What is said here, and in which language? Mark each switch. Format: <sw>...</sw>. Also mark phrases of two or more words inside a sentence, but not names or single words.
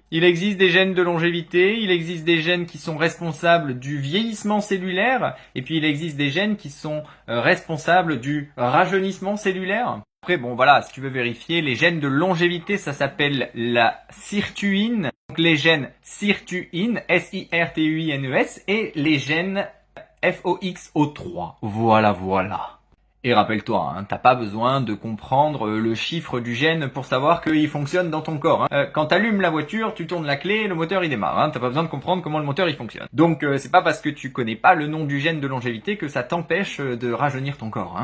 <fr>Il existe des gènes qui sont responsables du vieillissement cellulaire, et puis il existe des gènes qui sont responsables du rajeunissement cellulaire. Après, bon voilà, si tu veux vérifier, les gènes de longévité, ça s'appelle la sirtuine. Donc les gènes sirtuine, S-I-R-T-U-I-N-E-S, et les gènes FOXO3. Voilà. Et rappelle-toi, t'as pas besoin de comprendre le chiffre du gène pour savoir qu'il fonctionne dans ton corps. Quand t'allumes la voiture, tu tournes la clé, le moteur il démarre. T'as pas besoin de comprendre comment le moteur il fonctionne. Donc c'est pas parce que tu connais pas le nom du gène de longévité que ça t'empêche de rajeunir ton corps.</fr>